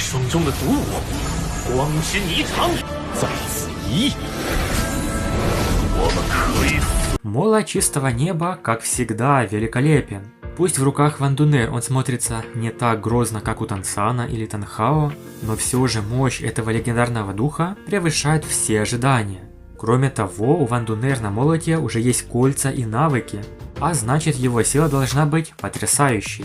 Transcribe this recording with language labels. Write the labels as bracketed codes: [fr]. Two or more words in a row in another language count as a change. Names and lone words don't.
[zh] 中的毒物，光之霓裳在此一役，我们可以。 [ru] Мола чистого неба, как всегда, великолепен. Пусть в руках Ван Дунер он смотрится не так грозно, как у Тансана или Танхао, но все же мощь этого легендарного духа превышает все ожидания. Кроме того, у Ван Дунер на молоте уже есть кольца и навыки, а значит его сила должна быть потрясающей.